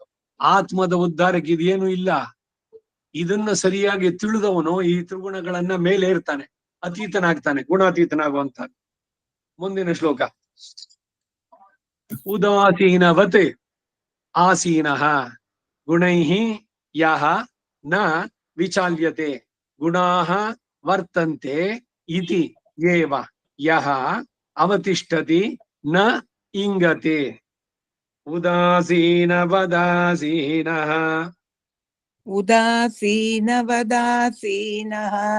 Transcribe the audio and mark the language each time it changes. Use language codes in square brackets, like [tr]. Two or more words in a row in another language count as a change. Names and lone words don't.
[kn] ಆತ್ಮದ ಉದ್ಧಾರಕ್ಕೆ ಇದೇನು ಇಲ್ಲ. ಇದನ್ನ ಸರಿಯಾಗಿ ತಿಳಿದವನು ಈ ತ್ರಿಗುಣಗಳನ್ನ ಮೇಲೆ ಇರ್ತಾನೆ, ಅತೀತನಾಗ್ತಾನೆ, ಗುಣಾತೀತನಾಗುವಂತ. ಮುಂದಿನ ಶ್ಲೋಕ. [sa] ಉದಾಸೀನವತ್ ಆಸೀನಃ ಗುಣೈಃ ಯಃ ನ ವಿಚಾಲ್ಯತೆ ಗುಣಾಃ ವರ್ತಂತೆ ಇತಿ ಏವ ಯಃ ಅವತಿಷ್ಠತಿ ನ ಇಂಗತೆ. ಉದಾಸೀನವದಾಸೀನಃ उदासीनवदासीनः